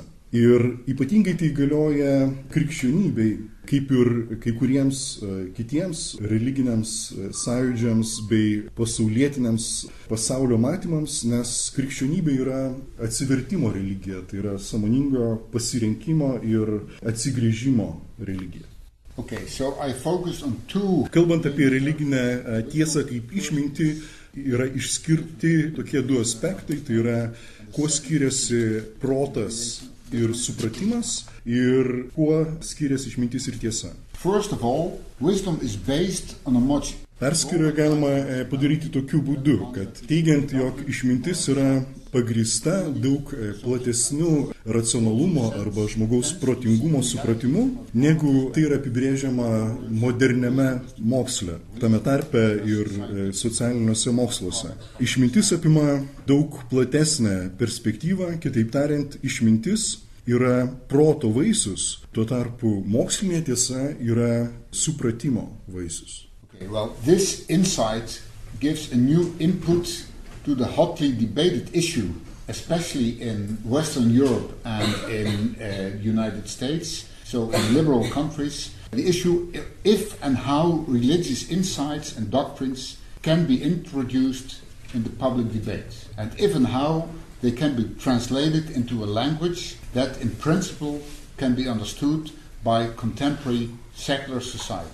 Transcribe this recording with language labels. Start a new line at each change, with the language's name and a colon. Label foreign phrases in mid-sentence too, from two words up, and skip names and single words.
Lithuanian: Ir ypatingai tai galioja krikščionybei, kaip ir kai kuriems kitiems religiniams sąjūdžiams bei pasaulietiniams pasaulio matymams, nes krikščionybė yra atsivertimo religija, tai yra sąmoningo pasirinkimo ir atsigrįžimo religija.
English: Okay, so I focus on two.
Lithuanian: Kalbant apie religinę tiesą kaip išmintį, yra išskirti tokie du aspektai, tai yra kuo skiriasi protas ir supratimas ir kuo skiriasi išmintis ir tiesa.
English: First of all, wisdom is based on a much
Lithuanian: Perskyrą galima padaryti tokiu būdu, kad teigiant, jog išmintis yra pagrįsta daug platesnių racionalumo arba žmogaus protingumo supratimu, negu tai yra apibrėžiama moderniame moksle, tame tarpe ir socialiniuose moksluose. Išmintis apima daug platesnę perspektyvą, kitaip tariant, išmintis yra proto vaisius, tuo tarpu mokslinė tiesa yra supratimo vaisius.
English: Well, this insight gives a new input to the hotly debated issue, especially in Western Europe and in the United States, so in liberal countries, the issue if and how religious insights and doctrines can be introduced in the public debate, and if and how they can be translated into a language that in principle can be understood by contemporary secular society.